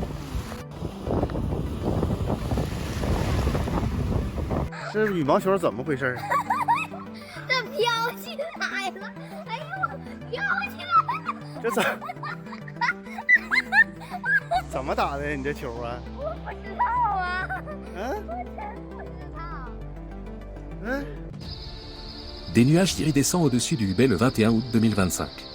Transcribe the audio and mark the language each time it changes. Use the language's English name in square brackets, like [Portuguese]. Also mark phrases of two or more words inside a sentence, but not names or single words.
[Chinese] 这羽毛球怎么回事？这飘起来了！哎呦，飘起来了！这怎么打的你这球啊？我不知道啊。嗯？我真不知道。嗯？ [French] Des nuages iridescents au-dessus du Hubei le 21 août 2025.